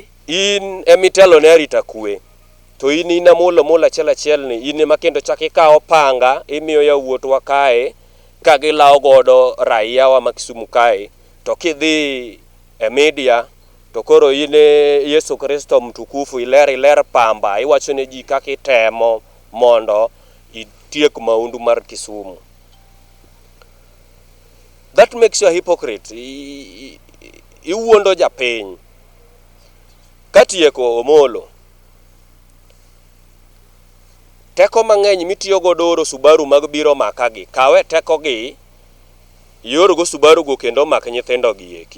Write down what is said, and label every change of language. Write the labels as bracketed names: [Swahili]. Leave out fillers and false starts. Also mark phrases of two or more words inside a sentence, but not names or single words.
[Luo (Kenya and Tanzania)] in emitelo ne arita kwe to in ina mola achiel ni in ema kendo chaki ka opanga imiyo yawuot wa kae ka gilawo godo raia wa Kisumu kae to kidhi e media to koro ine Yesu Kristo mtukufu iler pamba iwacho ne ji kaka itemo mondo itiek maundu mar Kisumu. [English] That makes you a hypocrite. [Luo (Kenya and Tanzania)] Iwuondo japiny. Katieko Omolo. Teko mang'eny mitiyo godo oro Subaru mag biro makagi. Kawe teko gi yor go Subaru go kendo mak nyithindo gi eki.